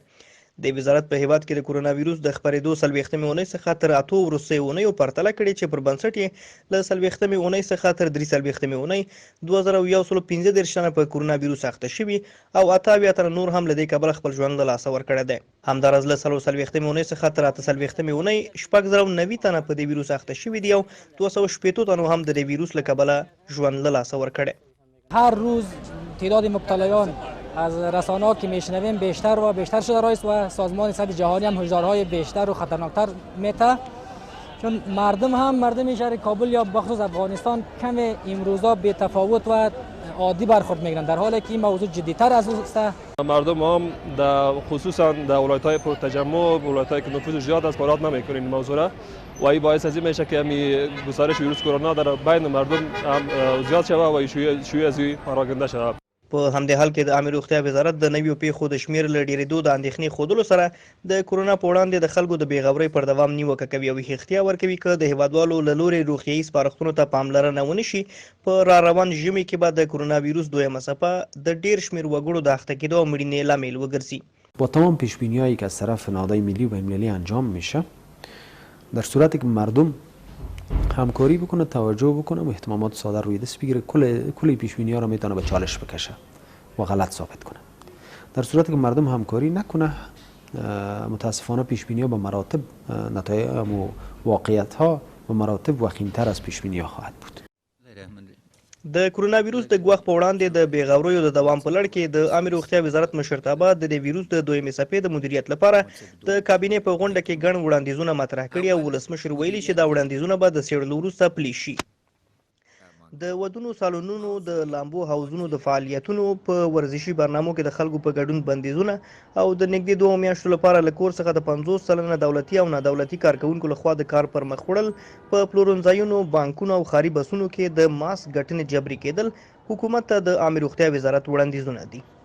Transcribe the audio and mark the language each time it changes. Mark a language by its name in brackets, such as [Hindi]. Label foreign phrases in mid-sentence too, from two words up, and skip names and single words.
[Pashto] د وزارت په هیواد کې د کرونا ویروس د خپرېدو 40مې اونۍ څخه تر 8 وروستیو اونیو پرتله کړې چې پر بنسټ یې له 40مې اونۍ څخه تر 43مې اونۍ 2115 تنه په کرونا ویروس اخته شوي او 28 تنه نور هم له دې کبله خپل ژوند له لاسه ورکړی دی. همداراز له 40مې اونۍ څخه تر 48مې اونۍ 690 تنه په دې ویروس اخته شوي دي او 280 تنو هم د دې ویروس له کبله ژوند له لاسه ورکړی. [Persian] هر روز تعداد مبتلایان از رسانه‌ها که میشنویم بیشتر و بیشتر شده رئیس و سازمان صحت جهانی هم هشدارهای بیشتر و خطرناکتر میده، چون مردم شهر کابل یا بخصوص افغانستان کم امروزا به تفاوت و عادی برخورد میگیرن، در حالی که این موضوع جدی‌تر از اون است. مردم هم خصوصا در ولایت‌های پرتجمع، ولایت‌هایی که نفوذ زیاد است فرات نمی‌کنن این موضوع را و این باعث از این میشه که گسترش ویروس کرونا در بین مردم هم زیاد شود و شیوع از این پراکنده شود. [Pashto] په همدې حال کې د عامه روغتیا وزارت د نویو پیښو د شمیر له ډیرېدو د اندېښنې ښودلو سره د کرونا په وړاندې د خلکو د بېغورۍ پر دوام نیوکه کوي او احتیا ورکوي که د هیوادوالو له لورې روغتیایي سپارښتنو ته پاملرنه ونه شي په راروان ژمي کې به د کرونا ویروس دویمه څپه د ډیر شمیر وګړو د اخته کېدو او مړینې لامل وګرځي. [Persian] با تمام پیشبینی‌هایی که از طرف نهادهای ملی و بین‌المللی انجام میشه، در صورتی که مردم همکاری بکنه، توجه بکنه و اهتمامات ساده روی دست بگیره، کل پیشبینی‌ها رو میتونه به چالش بکشه و غلط ثابت کنه. در صورتی که مردم همکاری نکنه، متاسفانه پیشبینی‌ها به مراتب نتایج و واقعیت‌ها به مراتب وخیم‌تر از پیشبینی‌ها خواهد بود. [Pashto] د کرونا ویروس د ګواښ په وړاندې د بېغوریو د دوام په لړ کې د عامه روغتیا وزارت مشرتابه د دې ویروس د دویمې څپې د مدیریت لپاره د کابینې په غونډه کې ګڼ وړاندیزونه مطرح کړي او ولسمشر ویلي چې دا وړاندیزونه به د څېړلو وروسته پلي شي. د ودونو سالونونو د لامبو حوزونو د فعالیتونو په ورزشي برنامو کې د خلکو په ګډون بندیزونه او د نږدې 2 میاشتو لپاره له کور څخه د 50 سلنه دولتي او نادولتي کارکوونکو لخوا د کار پر مخ وړل، په پلورنځایونو، بانکونو او ښاري بسونو کې د ماسک ګټنې جبري کېدل حکومت ته د عامه روغتیا وزارت وړاندیزونه دي.